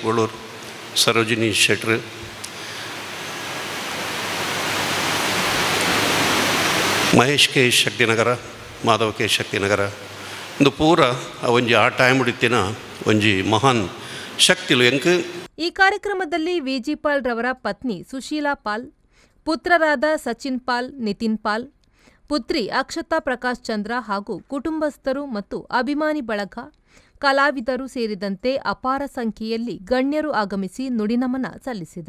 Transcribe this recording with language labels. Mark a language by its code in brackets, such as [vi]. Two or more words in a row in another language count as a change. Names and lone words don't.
[tcy] ಬೋಳೂರು, ಸರೋಜಿನಿ ಶೆಟ್ರು, ಮಹೇಶ್ ಕೆ ಶಕ್ತಿನಗರ, ಮಾಧವ್ ಕೆ ಶಕ್ತಿನಗರ ಒಂದು ಪೂರ ಒಂಜಿ ಆ ಟೈಮ್ ಹಿಡಿತಿನ ಒಂಜಿ ಮಹಾನ್ ಶಕ್ತಿಲು ಎಂಕ್. [kn] ಈ ಕಾರ್ಯಕ್ರಮದಲ್ಲಿ ವಿಜಿಪಾಲ್ ರವರ ಪತ್ನಿ ಸುಶೀಲಾ ಪಾಲ್, ಪುತ್ರರಾದ ಸಚಿನ್ ಪಾಲ್, ನಿತಿನ್ ಪಾಲ್, ಪುತ್ರಿ ಅಕ್ಷತಾ ಪ್ರಕಾಶ್ ಚಂದ್ರ ಹಾಗೂ ಕುಟುಂಬಸ್ಥರು ಮತ್ತು ಅಭಿಮಾನಿ ಬಳಗ, ಕಲಾವಿದರು ಸೇರಿದಂತೆ ಅಪಾರ ಸಂಖ್ಯೆಯಲ್ಲಿ ಗಣ್ಯರು ಆಗಮಿಸಿ ನುಡಿನಮನ ಸಲ್ಲಿಸಿದರು.